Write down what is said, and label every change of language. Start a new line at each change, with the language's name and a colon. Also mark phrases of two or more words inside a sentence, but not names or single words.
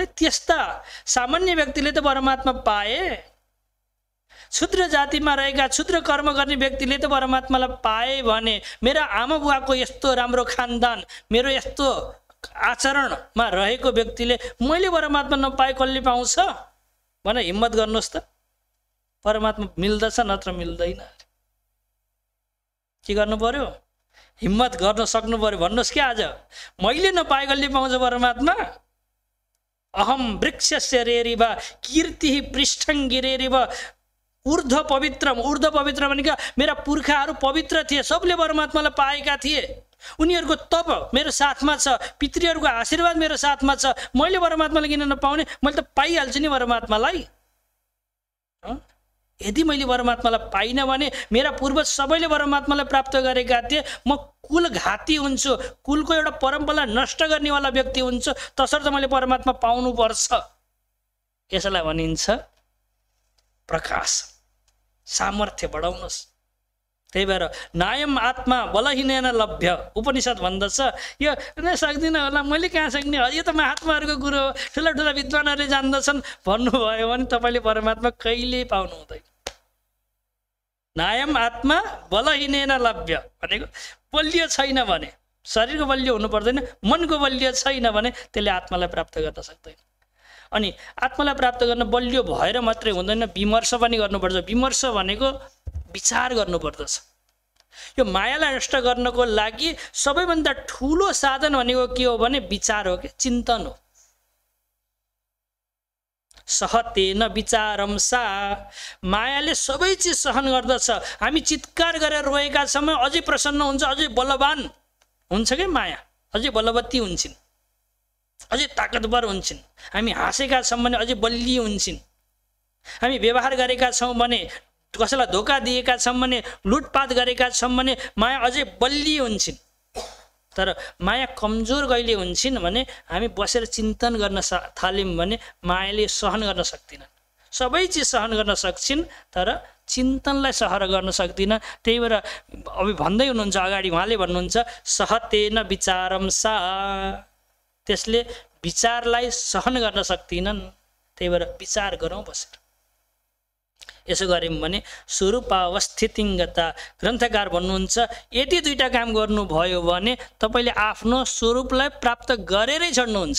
Nepali: त्यस्ता सामान्य व्यक्तिले त परमात्मा पाए, क्षुद्र जातिमा रहेका क्षुद्र कर्म गर्ने व्यक्तिले त परमात्मालाई पाए भने मेरा आमा बुवाको यस्तो राम्रो खानदान, मेरो यस्तो आचरणमा रहेको व्यक्तिले मैले परमात्मा नपाए कसले पाउँछ भनेर हिम्मत गर्नुहोस् त। परमात्मा मिल्दछ नत्र मिल्दैन। के गर्नु पर्यो? हिम्मत गर्न सक्नु पर्यो। भन्नुहोस् कि आज मैले नपाए कसले पाउँछ परमात्मा?
Sanskrit: अहम वृक्षस्य रेरिव कीर्ति पृष्ठं गिरेरिव ऊर्ध्व पवित्रम।
Nepali: ऊर्ध्व पवित्र भनेको मेरा पुर्खाहरू पवित्र थिए, सबले परमात्मालाई पाएका थिए, उनीहरूको तप मेरो साथमा छ, पितृहरूको आशीर्वाद मेरो साथमा छ। मैले परमात्मालाई किन नपाउने? मैले त पाइहाल्छु नि परमात्मालाई। यदि मैले परमात्मालाई पाइनँ भने मेरा पूर्वज सबैले परमात्मालाई प्राप्त गरेका थिए, म कुलघाती हुन्छु, कुलको एउटा परम्परालाई नष्ट गर्नेवाला व्यक्ति हुन्छु। तसर्थ मैले परमात्मा पाउनुपर्छ। यसलाई भनिन्छ प्रकाश, सामर्थ्य बढाउनुहोस्। त्यही भएर
Sanskrit: नायम आत्मा बलहीनेन लभ्य
Nepali: उपनिषद भन्दछ। यो सक्दिनँ होला, मैले कहाँ सक्ने, यो त महात्माहरूको कुरो हो, ठुला ठुला विद्वानहरूले जान्दछन् भन्नुभयो भने तपाईँले परमात्मा कहिले पाउनु हुँदैन।
Sanskrit: नायम आत्मा बलहीनेन लभ्य
Nepali: भनेको बलियो छैन भने, शरीरको बलियो हुनु पर्दैन, मनको बलियो छैन भने त्यसले आत्मालाई प्राप्त गर्न सक्दैन। अनि आत्मालाई प्राप्त गर्न बलियो भएर मात्रै हुँदैन, विमर्श पनि गर्नुपर्छ। विमर्श भनेको विचार गर्नुपर्दछ। यो मायालाई नष्ट गर्नको लागि सबैभन्दा ठुलो साधन भनेको के हो भने विचार हो, कि चिन्तन हो।
Sanskrit: सहतेन विचारम सा,
Nepali: मायाले सबै चिज सहन गर्दछ। हामी चित्कार गरेर रोएका समय अझै प्रसन्न हुन्छ, अझै बलवान हुन्छ कि माया, अझै बलवती हुन्छन्, अझै ताकतवर हुन्छन्। हामी हाँसेका छौँ भने अझै बलियो हुन्छन्। हामी व्यवहार गरेका छौँ भने, कसैलाई धोका दिएका छौँ भने, लुटपाट गरेका छौँ भने माया अझै बलियो हुन्छन्। तर माया कमजोर कहिले हुन्छन् भने हामी बसेर चिन्तन गर्न थाल्यौँ भने मायाले सहन गर्न सक्दिनन्। सबै चिज सहन गर्न सक्छन् तर चिन्तनलाई सहन गर्न सक्दिन। त्यही भएर अभि भन्दै हुनुहुन्छ अगाडि, उहाँले भन्नुहुन्छ
Sanskrit: सहतेन विचारम सा,
Nepali: त्यसले विचारलाई सहन गर्न सक्दिनन्। त्यही भएर विचार गरौँ बसेर। यसो गऱ्यौँ भने स्वरूपावस्थितिङ्गता ग्रन्थकार भन्नुहुन्छ यति दुईटा काम गर्नुभयो भने तपाईँले आफ्नो स्वरूपलाई प्राप्त गरेरै छोड्नुहुन्छ।